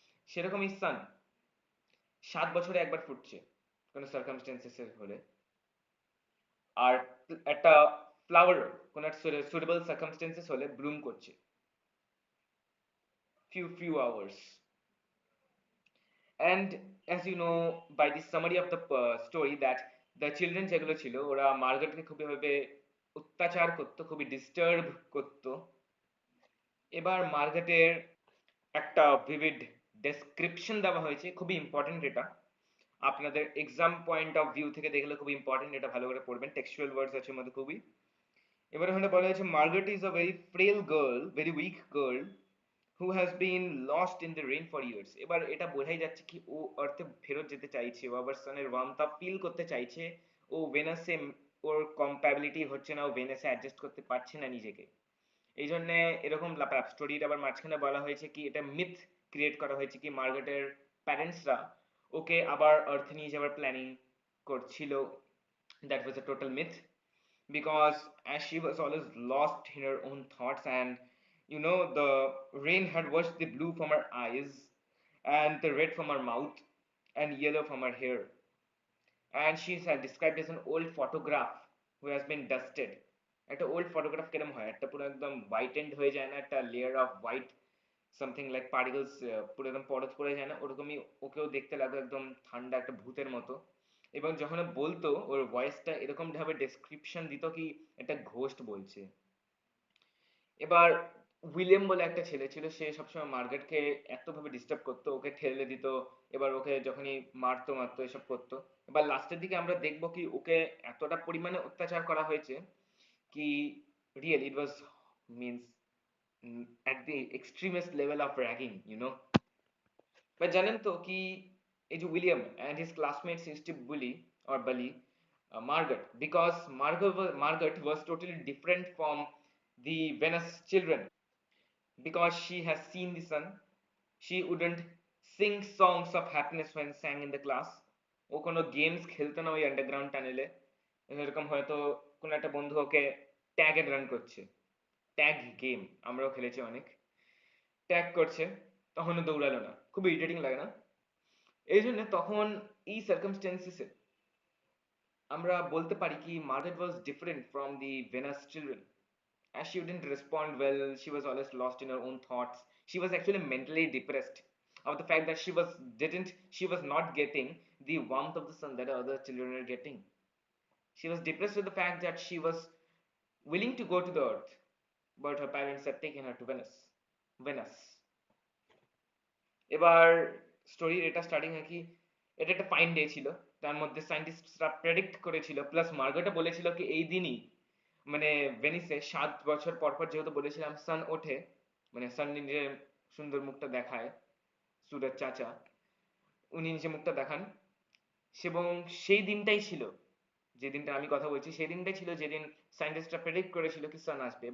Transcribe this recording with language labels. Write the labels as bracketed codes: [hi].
[bn] সেরকমই সান 7 বছরে একবার ফুটছে কোনো সার্কামস্টেন্সেস হলে। আর একটা ফ্লাওয়ার কোনো সুটেবল সার্কামস্টেন্সেস হলে ব্লুম করছে [en] few hours. And as you know by the summary of the story that the children [bn] যেগুলো ছিল ওরা মার্গারেটকে খুবইভাবে অত্যাচার করতো, খুবই ডিস্টার্ব করতো। এবার মার্গারেটের একটা ভিভিড ডেসক্রিপশন দেওয়া হয়েছে, খুবই ইম্পর্টেন্ট এটা, আপনাদের এক্সাম পয়েন্ট অফ ভিউ থেকে দেখলে খুবই ইম্পর্টেন্ট, এটা ভালো করে পড়বেন, টেক্সচুয়াল ওয়ার্ডস আছে মধ্যে খুবই। এবার ওখানে বলা হয়েছে [en] Margaret is a very frail girl, very weak girl who has been lost in the rain for years. [bn] এবার এটা বোঝাই যাচ্ছে কি ও আর্থে ফেরত যেতে চাইছে, ও আবার সানের ওয়ার্মথ ফিল করতে চাইছে, ও ভেনাসে ওর কম্প্যাবিলিটি হচ্ছে না, ও ভেনাসে অ্যাডজাস্ট করতে পারছে না নিজেকে। এই জন্য এরকম স্টোরির আবার মাঝখানে বলা হয়েছে কি এটা মিথ ক্রিয়েট করা হয়েছে কি মার্গারেটের প্যারেন্টসরা ওকে আবার আর্থ নিয়ে যাওয়ার প্ল্যানিং করছিল। [en] That was a total myth, because as she was always lost in her own thoughts, and the rain had washed the blue from her eyes and the red from her mouth and yellow from her hair, and she is described as an old photograph who has been dusted. [bn] একটা old photograph কেরম হয়, একটা পুরো একদম white and হয়ে যায় না, একটা layer off white something like particles পুরো একদম পরত পড়ে যায় না, ওরকমই ওকেও দেখতে লাগলো একদম ঠান্ডা একটা ভূতের মতো। এবং যখন ও বলতো ওর ভয়েসটা এরকম ভাবে ডেসক্রিপশন দিত কি একটা ঘোস্ট বলছে। এবার উইলিয়াম বলে একটা ছেলে ছিল, সে সবসময় মার্গারেটকে এত ভাবে ডিস্টার্ব করতো, ওকে ঠেলে দিত, এবার ওকে যখনই মারতো মারতো এসব করতো। এবার লাস্টের দিকে আমরা দেখবো কি ওকে এতটা পরিমাণে অত্যাচার করা হয়েছে কি [en] real it was means at the extremest level of ragging, [bn] বা জানেন তো কি এই যে William [en] and his classmates used to bully or bully Margaret because Margaret was totally different from the Venus children, because she has seen the sun. She wouldn't sing songs of happiness when sang in the class. [bn] ও কোনো games খেলতো না ওই underground টানেলে। এরকম হয়তো কোনো একটা বন্ধু ওকে tag and run করছে, ট্যাগ গেম আমরাও খেলেছি অনেক, ট্যাগ করছে, তখনও দৌড়ালো না, খুব ইরিটেটিং লাগে না? এই জন্য তখন এই সার্কামস্টেন্সেসে আমরা বলতে পারি কি [en] Margaret was different from the Venus children, as she didn't respond well, she was always lost in her own thoughts, she was actually mentally depressed. of the fact that she was not getting the warmth of the sun that other children are getting. She was depressed with the fact that she was willing to go to the earth, but her parents had taken her to Venus. [bn] এবার স্টোরির এটা starting হয় কি, এটা একটা fine day ছিল, তার মধ্যে সায়েন্টিস্টরা প্রেডিক্ট করেছিল, প্লাস মার্গোটা বলেছিল কি এই দিনই মানে ভেনিসে 7 বছর পর পর যেহেতু বলেছিলাম সান ওঠে, মানে সান নিজের সুন্দর মুখটা দেখায়, সুরজ চাচা উনি নিজে মুখটা দেখান, এবং সেই দিনটাই ছিল, যে দিনটা আমি কথা বলছি সেই দিনটাই ছিল যেদিন সায়েন্টিস্টরা প্রেডিক্ট করেছিল কি সান আসবে।